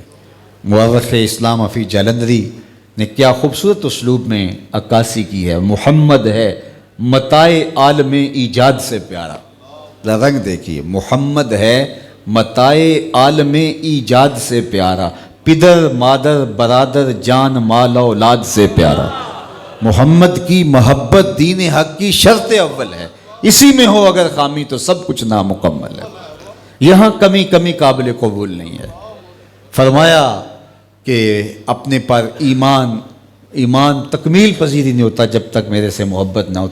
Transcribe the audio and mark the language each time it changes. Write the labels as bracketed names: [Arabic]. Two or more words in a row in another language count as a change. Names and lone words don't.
[Urdu] مورخ اسلام حفیظ جلندری نے کیا خوبصورت اسلوب میں عکاسی کی ہے۔ محمد ہے متاع عالم ایجاد سے پیارا، رنگ دیکھیے، محمد ہے متاع عالم ایجاد سے پیارا، پدر مادر برادر جان مال اولاد سے پیارا۔ محمد کی محبت دین حق کی شرط اول ہے، اسی میں ہو اگر خامی تو سب کچھ نامکمل ہے، یہاں کمی قابل قبول نہیں ہے۔ فرمایا کہ اپنے پر ایمان تکمیل پذیری نہیں ہوتا جب تک میرے سے محبت نہ ہو۔